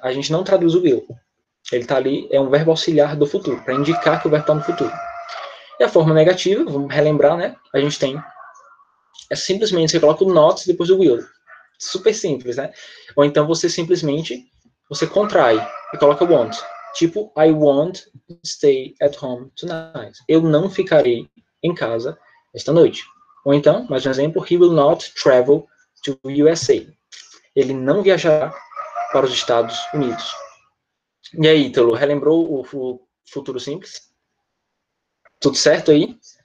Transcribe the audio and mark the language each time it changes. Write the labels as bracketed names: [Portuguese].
[Portuguese] A gente não traduz o will. Ele está ali, é um verbo auxiliar do futuro, para indicar que o verbo está no futuro. E a forma negativa, vamos relembrar, né? A gente tem, é simplesmente você coloca o not depois do will. Super simples, né? Ou então você simplesmente, você contrai e coloca want. Tipo, [English] I won't stay at home tonight. [Portuguese] Eu não ficarei em casa esta noite. Ou então, mais um exemplo, [English] he will not travel to USA. [Portuguese] Ele não viajará para os Estados Unidos. E aí, Ítalo, relembrou o futuro simples? Tudo certo aí?